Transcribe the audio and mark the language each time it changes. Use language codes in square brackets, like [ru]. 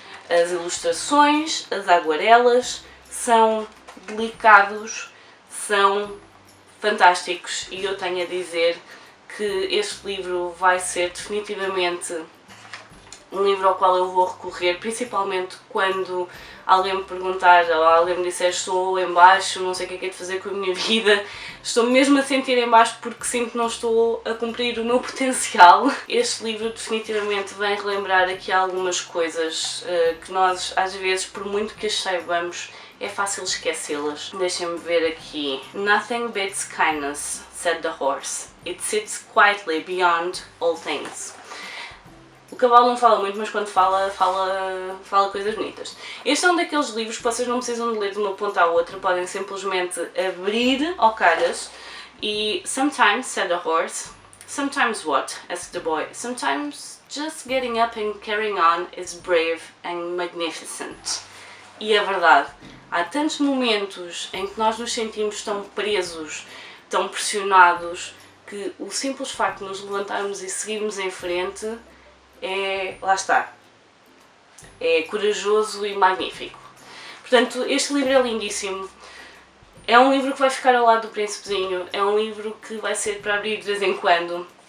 [pt] As ilustrações, as aguarelas são delicados, são fantásticos, e eu tenho a dizer que este livro vai ser definitivamente um livro ao qual eu vou recorrer, principalmente quando alguém me perguntar, ou alguém me disser: estou em baixo, não sei o que é de fazer com a minha vida, estou mesmo a sentir em baixo porque sinto que não estou a cumprir o meu potencial. Este livro definitivamente vem relembrar aqui algumas coisas que nós, às vezes, por muito que as saibamos, é fácil esquecê-las. Deixem-me ver aqui. [en] Nothing beats kindness, said the horse. It sits quietly beyond all things. [pt] O cavalo não fala muito, mas quando fala coisas bonitas. Este é um daqueles livros que vocês não precisam de ler de uma ponta à outra, podem simplesmente abrir ao calhas e... [en] Sometimes, said the horse. Sometimes what? asked the boy. Sometimes just getting up and carrying on is brave and magnificent. [pt] E é verdade. Há tantos momentos em que nós nos sentimos tão presos, tão pressionados, que o simples facto de nos levantarmos e seguirmos em frente lá está, é corajoso e magnífico. Portanto, este livro é lindíssimo. É um livro que vai ficar ao lado do Príncipezinho, é um livro que vai ser para abrir de vez em quando.